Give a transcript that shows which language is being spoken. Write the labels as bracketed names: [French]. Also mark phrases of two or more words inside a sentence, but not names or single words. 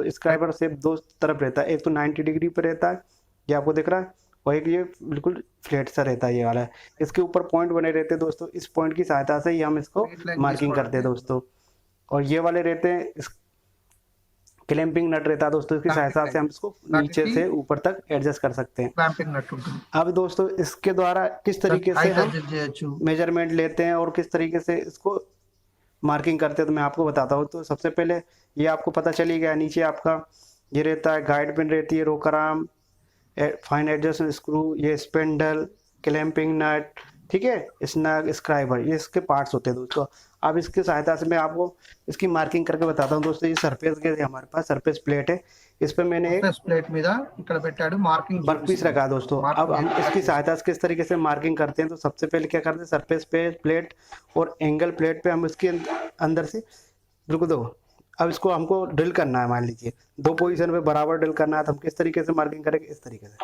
[Hindi] स्क्राइबर से दो तरफ रहता है, एक तो 90 डिग्री पर रहता है, ये आपको दिख रहा है, और एक ये बिल्कुल फ्लैट सा रहता है ये वाला। इसके ऊपर पॉइंट बने रहते हैं दोस्तों, इस पॉइंट की सहायता से ही हम इसको [English] Straight line [Hindi] मार्किंग करते हैं दोस्तों। और ये वाले रहते हैं इस [English] clamping nut [Hindi] रहता है दोस्तों, इसकी सहायता से हम इसको नीचे से ऊपर तक एडजस्ट कर सकते हैं। [English] clamping nut [Telugu] ఉంటుంది [Hindi] अब दोस्तों इसके द्वारा किस तरीके से [Telugu] హైట్ [Hindi] हम [Telugu] అడ్జస్ట్ చేయొచ్చు [Hindi] मेजरमेंट लेते हैं और किस तरीके से इसको मार्किंग करते हैं तो मैं आपको बताता हूँ। तो सबसे पहले ये आपको पता चल ही गया, नीचे आपका ये रहता है [English] guide pin [Hindi] रहती है, [English] rocker arm, fine adjust screw, [Hindi] ये स्पेंडल, [English] clamping nut, [Hindi] ठीक है, स्नग, स्क्राइबर, ये इसके पार्ट्स होते हैं दोस्तों। अब इसकी सहायता से मैं आपको इसकी मार्किंग करके बताता हूँ दोस्तों। ये [English] surface gauge [Hindi] है हमारे पास, [English] surface plate [Hindi] है, इस पर मैंने एक [Telugu] ప్లేట్ మీద ఇక్కడ పెట్టాడు మార్కింగ్ [English] work piece [Hindi] रखा है दोस्तों। अब हम इसकी सहायता से किस तरीके से मार्किंग करते हैं तो सबसे पहले क्या करते हैं, सरफेस पे प्लेट और [English] angle plate [Hindi] पे हम इसके अंदर से बिल्कुल दो। अब इसको हमको ड्रिल करना है, मान लीजिए 2 पोजीशन पे बराबर ड्रिल करना है, तो हम किस तरीके से मार्किंग करेंगे, इस तरीके से।